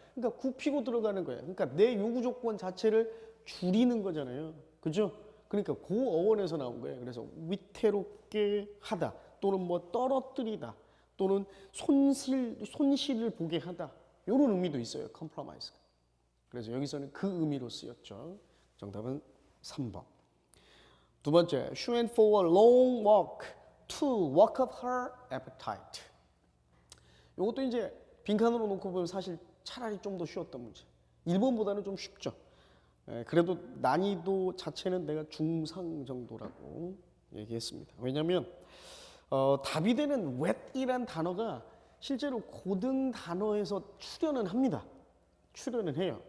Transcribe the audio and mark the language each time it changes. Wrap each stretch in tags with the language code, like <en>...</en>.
<ko>그러니까 굽히고 들어가는 거예요. 그러니까 내 요구 조건 자체를 줄이는 거잖아요. 그죠? 그러니까 그 어원에서 나온 거예요. 그래서 위태롭게 하다 또는 뭐 떨어뜨리다 또는 손실을 보게 하다 이런 의미도 있어요. compromise. 그래서 여기서는 그 의미로 쓰였죠. 정답은 3번. 두 번째,</ko> <en>she went for a long walk to work up her appetite.</en> <ko>이것도 이제 빈칸으로 놓고 보면 사실 차라리 좀 더 쉬웠던 문제. 1번보다는 좀 쉽죠. 그래도 난이도 자체는 내가 중상 정도라고 얘기했습니다. 왜냐하면 답이 되는 wet이란 단어가 실제로 고등 단어에서 출연은 합니다. 출연은 해요.</ko>